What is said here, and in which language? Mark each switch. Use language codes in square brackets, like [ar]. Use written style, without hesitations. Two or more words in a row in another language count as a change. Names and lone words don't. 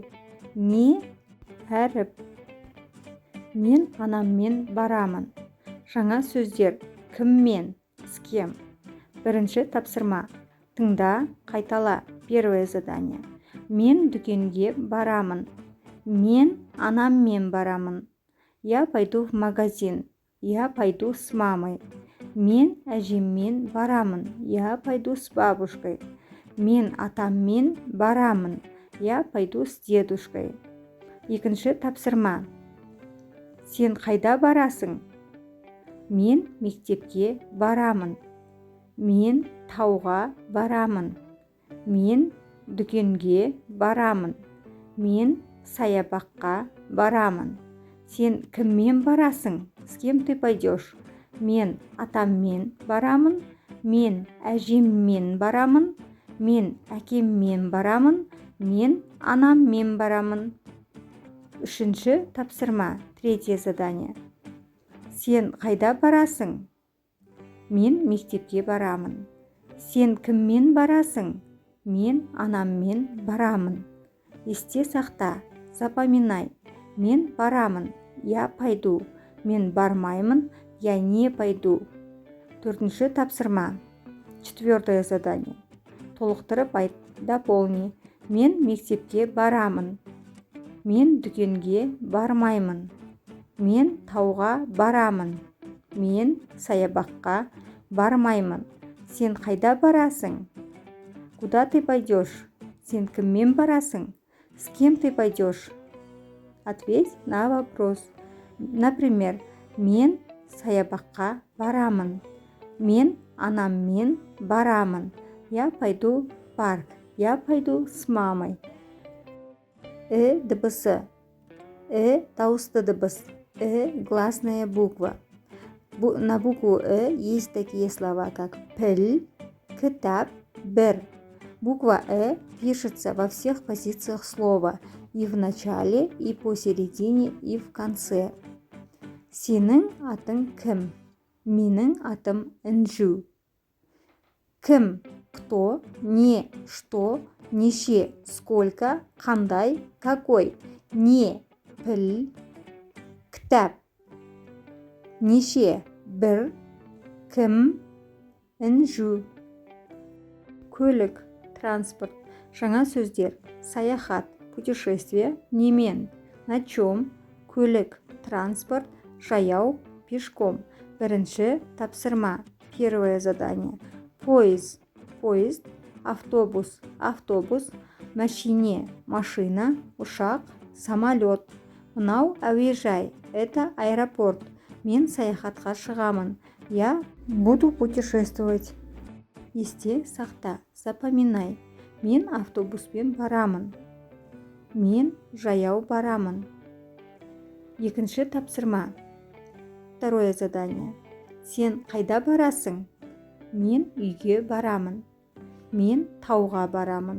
[kk] Не, әріп. Мен анаммен барамын. Жаңа сөздер: кіммен, [ru] с кем. [kk] Бірінші тапсырма. Тыңда, қайтала. [ru] Первое задание. [kk] Мен дүкенге барамын. Мен анаммен барамын. [ru] Я пойду в магазин. Я пойду с мамой. [kk] Мен әжеммен барамын. [ru] Я пойду с бабушкой. [kk] Мен атаммен барамын. [ru] Я пойду с дедушкой. [kk] Екінші тапсырма. Сен қайда барасың? Мен мектепке барамын. Мен тауға барамын. Мен дүкенге барамын. Мен саябаққа барамын. Сен кіммен барасың? [ru] С кем ты пойдешь? [kk] Мен атаммен барамын. Мен әжеммен барамын. Мен әкеммен барамын. Мен анаммен барамын. Үшінші тапсырма. [ru] Третье задание. [kk] Сен қайда барасың? Мен мектепке барамын. Сен кіммен барасың? Мен анаммен барамын. Есте сақта, Запоминай. Мен барамын. [ru] Я пойду. [kk] Мен бармаймын. [ru] Я не пойду. [kk] Төртінші тапсырма. [ru] Четвертое задание. [kk] Толықтырып айт. Дополни. Мен мектепке барамын. Мен дүкенге бармаймын. Мен тауға барамын. Мен саябаққа бармаймын. Сен қайда барасың? [ru] Куда ты пойдешь? [kk] Сен кіммен барасың? [ru] С кем ты пойдешь? Ответь на вопрос. Например, [kk] мен саябаққа барамын. Мен анаммен барамын. [ru] Я пойду в парк. Я пойду с мамой. [kk] Дыбысы. Дауысты дыбыс. [ru] Гласная буква. На букву есть такие слова, как піл, кітап, бір. Буква пишется во всех позициях слова, и в начале, и посередине, и в конце. [kk] Сенің атың кім? Менің атым Інжу. Кім? [ru] Кто? Не? Что? Неше? Сколько? [kk] Қандай? Какой? Не? Піл, кітап. Неше? Бір. Кім? Інжу. Көлік, транспорт. Жаңа сөздер. Саяхат, путешествие, немен. [ru] На чем? [kk] Көлік, транспорт, жаяу, пешком. Бірінші тапсырма. [ru] Первое задание. [kk] Поезд, поезд. Автобус, автобус. Машине, машина. Ұшақ, самолет. Мынау әуежай. [ru] Это аэропорт. [kk] Мен саяхатқа шығамын. [ru] Я буду путешествовать. [kk] Есте сақта. Запоминай. Мен автобуспен барамын. Мен жаяу барамын. Екінші тапсырма. [ru] Второе задание. [kk] Сен қайда барасың? Мен үйге барамын. Мен тауға барамын.